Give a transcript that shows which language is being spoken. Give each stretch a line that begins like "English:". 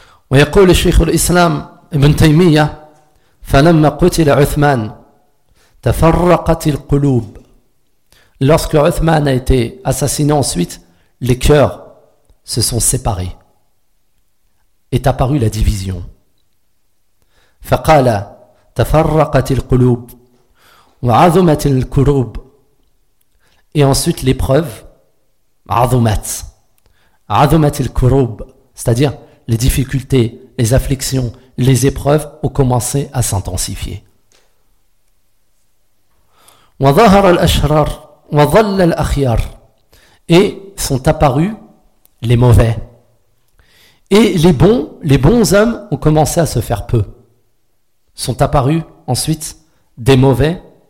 Arabic: Wa yaqul al-Sheikh al-Islam Ibn Taymiyyah, فلما قتل عثمان تفرقت القلوب.
French: Lorsque Uthman a été assassiné ensuite, les cœurs se sont séparés. Est apparue la division.
Arabic: فقال تفرقت القلوب وعظمت الكروب.
French: et ensuite l'épreuve,
Arabic: عظمت, عظمت الكروب,
French: c'est-à-dire les difficultés, les afflictions, les épreuves ont commencé à s'intensifier.
Arabic: وظهر الأشرار وظل الأخيار,
French: et sont apparus les mauvais. Et les bons hommes ont commencé à se faire peu. Sont apparus ensuite des mauvais.